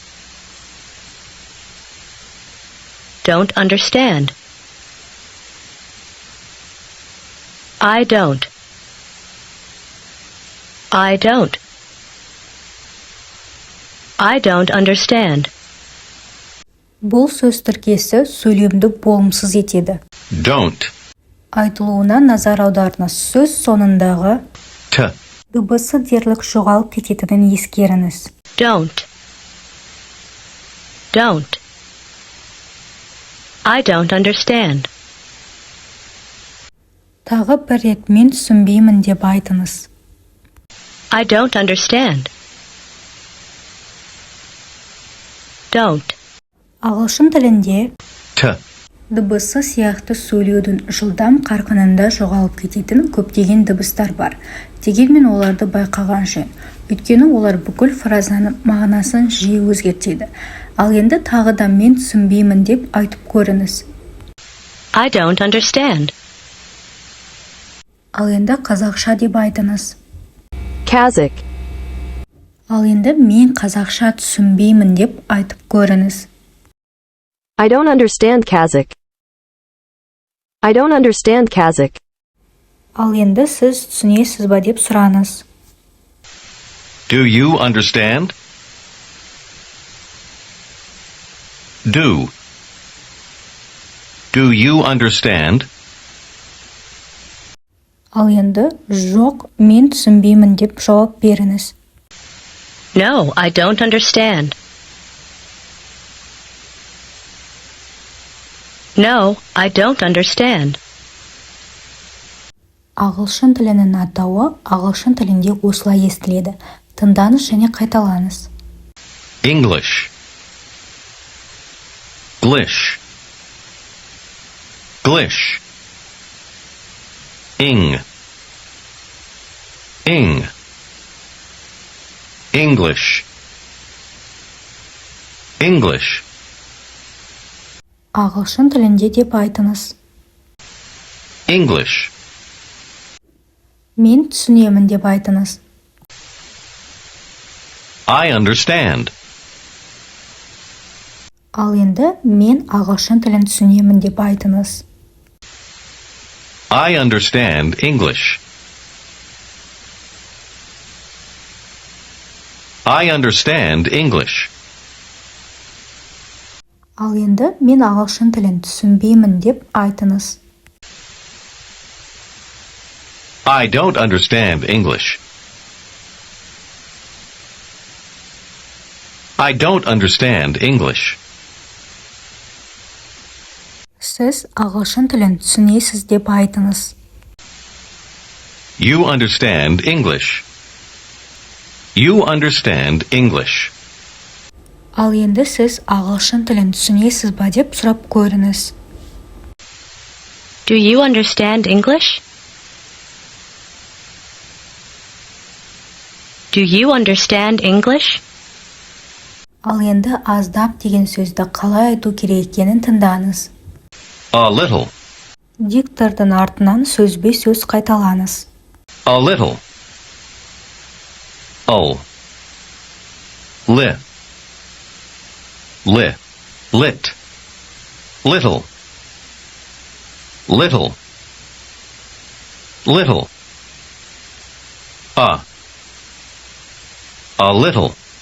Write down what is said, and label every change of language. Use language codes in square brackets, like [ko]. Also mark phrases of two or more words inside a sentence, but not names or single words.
[en] Don't understand. I don't. I don't. I don't understand. [kk] Бұл сөз тіркесі сөйлемді болымсыз етеді. [en] Don't. [kk] Айтылуына назар аударыңыз. Сөз соңындағы T. дыбысы дерлік жоғалып кететінін ескеріңіз. [en] Don't. Don't. I don't understand. [kk] Тағы бір рет мен түсінбеймін деп айтыңыз. [en] I don't understand. Don't. [kk] Ағылшын тілінде T. дыбысы сияқты сөйлеудің жылдам қарқынында жоғалып кететін көптеген дыбыстар бар. Дегенмен оларды байқаған жөн. Өйткені олар бүкіл фразаның мағынасын жиі өзгертеді. Ал енді тағы да мен түсінбеймін деп айтып көріңіз. [en] I don't understand. [kk] Ал енді қазақша деп айтыңыз. Kazakh. Ал енді мен қазақша түсінбеймін деп айтып көріңіз. [en] I don't understand Kazakh. I don't understand Kazakh. [kk] Ал енді сіз түсінесіз ба деп сұраңыз. [en] Do you understand? Do. Do you understand? [kk] Ал енді жоқ, мен түсінбеймін деп жауап беріңіз. [en] No, I don't understand. No, I don't understand. [kk] Ағылшын тілінің атауы ағылшын тілінде осылай естіледі. Тыңдаңыз және қайталаңыз. [en] English. Glish. Glish. Ing. English. English. [kk] Ағылшын тілінде деп айтыңыз. English. Мен түсінемін деп айтыңыз. [en] I understand. [kk] Ал енді мен ағылшын тілін түсінемін деп айтыңыз. [en] I understand English. I understand English. [kk] Ал енді мен ағылшын тілін түсінбеймін деп айтыңыз. [en] I don't understand English. I don't understand English. [kk] Сіз ағылшын тілін түсінесіз деп айтыңыз. [en] You understand English. You understand English. [kk] Ал енді сіз ағылшын тілін түсінесіз ба деп сұрап көріңіз. [en] Do you understand English? Do you understand English? [kk] Ал енді аздап деген сөзді қалай айту керек екенін тыңдаңыз. [en] A little. [kk] Диктордың артынан сөзбе сөз қайталаңыз. [en] A little. Oh. Lit. Lit. Little. Little. Little. A little.